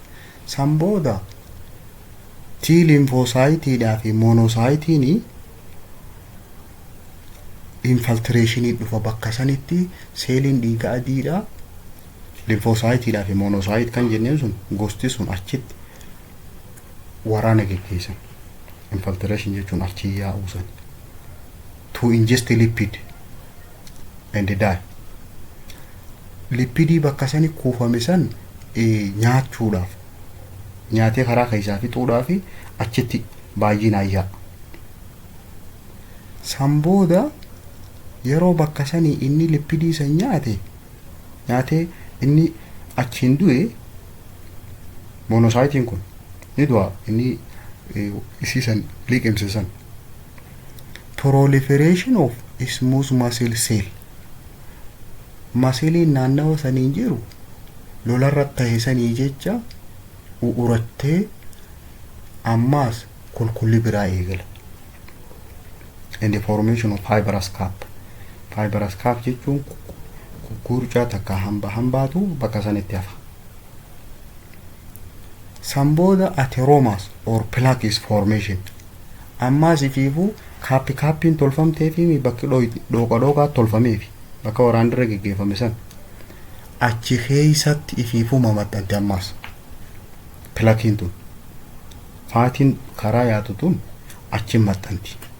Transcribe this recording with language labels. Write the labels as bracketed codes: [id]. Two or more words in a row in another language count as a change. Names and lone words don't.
[om] San booda T lymphocyteidhaa fi monocytein infiltrationii dhufa bakka sanitti seeliin dhiiga adiidhaa lymphocyteidhaa fi monocyte kan jenneen sun gosti sun achitti waraana geggeessan. Infiltration jechuun achi yaa'uu san [en] to ingest lipid and die. [om] Lipidii bakka sani kuufame san nyaachuudhaaf nyaatee karaa keessaa fixuudhaaf achitti baay'inaan yaa'a. San booda yeroo bakka sanii inni lipidii san nyaatee inni achiin du'e monocytiin kun ni du'a. Inni isii san liqimse san [en] proliferation of smooth muscle cell [om] masiliin naannawa saniin jiru lolarra ta'e sanii jecha urattee ammaas kulkulli biraa eegala. [en] And the formation of fibrous cap. Fibrous cap [om] jechuun gurchaa takka hambaatu bakka sanitti hafa. San booda [en] atheromas or plaques formation. [om] Ammaas ifiifuu kaappiin tolfamtee fi bakki dhooqa tolfameefi bakka waraan dirra geggeeffame san achi keessatti ifiifuu maxxante. Ammaas plakiin tun faatiin karaa yaatu tun achi maxxanti.